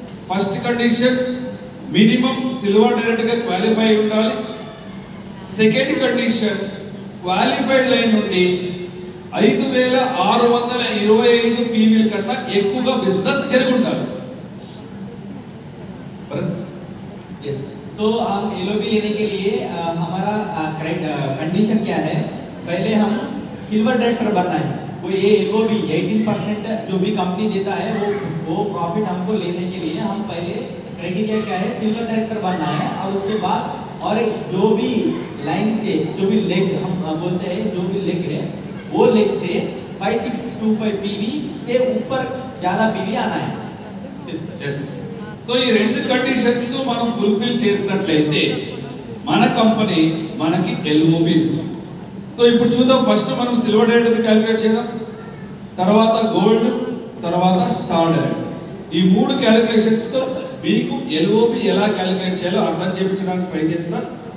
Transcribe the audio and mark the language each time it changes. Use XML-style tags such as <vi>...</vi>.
<te>First condition, minimum silver director గా qualify అయి ఉండాలి. సెకండ్ కండిషన్, క్వాలిఫైడ్ లైన్ నుండి 5625 పీవీల కన్నా ఎక్కువగా బిజినెస్ జరిగి ఉండాలి.</te> <hi>यस, तो हम एलओबी लेने के लिए हमारा कंडीशन क्या है, पहले हम सिल्वर डायरेक्टर बनना है. वो ये एलओबी 18% जो भी कंपनी देता है वो प्रॉफिट हमको लेने के लिए हम पहले क्राइटेरिया क्या है, सिल्वर डायरेक्टर बनना है. और उसके बाद और जो भी लाइन से जो भी लेग हम बोलते हैं, जो भी लेग है वो लेग से 5625 पीवी से ऊपर ज़्यादा पीवी आना है.</hi> <en>Yes.</en> <te>సో ఈ రెండు కండిషన్స్ మనం ఫుల్ఫిల్ చేసినట్లయితే మన కంపెనీ మనకి LOB ఇస్తుంది. సో ఇప్పుడు చూద్దాం, ఫస్ట్ మనం సిల్వర్ డైరెక్ట్ క్యాలిక్యులేట్ చేద్దాం, తర్వాత గోల్డ్, తర్వాత స్టార్ డైరెక్ట్. ఈ మూడు క్యాలిక్యులేషన్స్ తో మీకు LOB ఎలా క్యాలిక్యులేట్ చేయాలో అర్థం చేయించడానికి ట్రై చేస్తాను.</te>